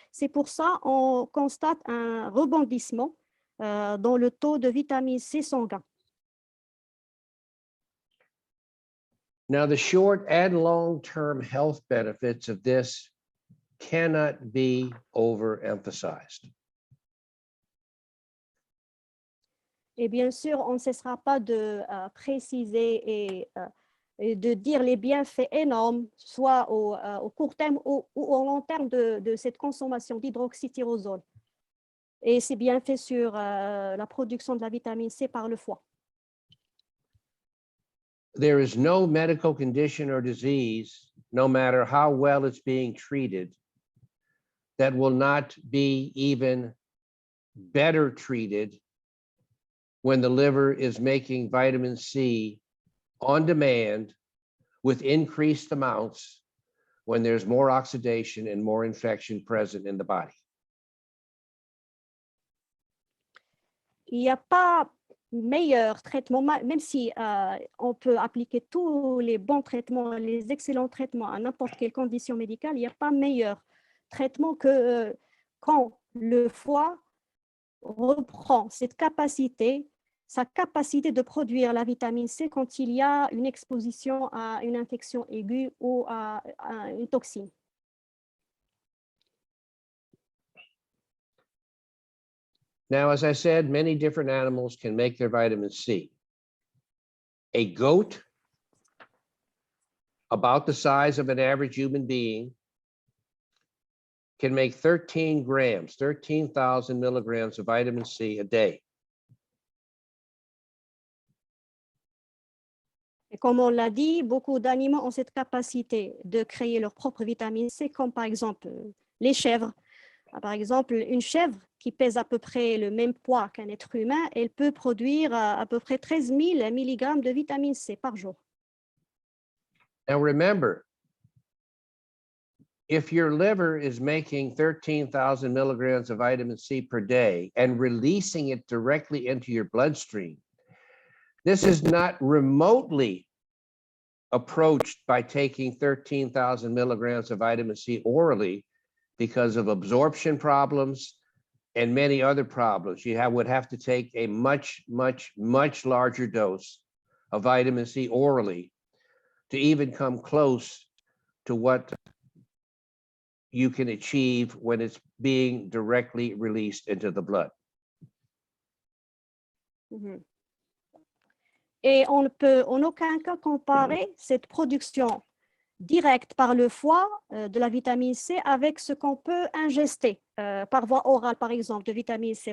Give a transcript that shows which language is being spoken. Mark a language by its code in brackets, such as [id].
[fr] C'est pour ça qu'on constate un rebondissement dans le taux de vitamine C sanguin. [en] Now, the short and long-term health benefits of this cannot be overemphasized. [fr] Et bien sûr, on ne cessera pas de préciser et de dire les bienfaits énormes, soit au court terme ou au long terme de cette consommation d'hydroxytyrosol. Et c'est bien fait sur la production de la vitamine C par le foie. [en] There is no medical condition or disease, no matter how well it's being treated, that will not be even better treated when the liver is making vitamin C on demand with increased amounts when there's more oxidation and more infection present in the body. [fr] Il n'y a pas meilleur traitement, même si on peut appliquer tous les bons traitements, les excellents traitements à n'importe quelle condition médicale, il n'y a pas meilleur traitement que quand le foie reprend sa capacité de produire la vitamine C quand il y a une exposition à une infection aiguë ou à une toxine. [en] Now, as I said, many different animals can make their vitamin C. A goat, about the size of an average human being, can make 13 grams, 13,000 milligrams of vitamin C a day. [fr] Et comme on l'a dit, beaucoup d'animaux ont cette capacité de créer leur propre vitamine C, comme par exemple les chèvres. Par exemple, une chèvre qui pèse à peu près le même poids qu'un être humain, elle peut produire à peu près 13 000 mg de vitamine C par jour. [en] Now remember, if your liver is making 13,000 milligrams of vitamin C per day and releasing it directly into your bloodstream, this is not remotely approached by taking 13,000 milligrams of vitamin C orally because of absorption problems and many other problems. You would have to take a much, much, much larger dose of vitamin C orally to even come close to what you can achieve when it's being directly released into the blood. [fr] Et on ne peut en aucun cas comparer cette production directe par le foie de la vitamine C avec ce qu'on peut ingester par voie orale, par exemple, de vitamine C.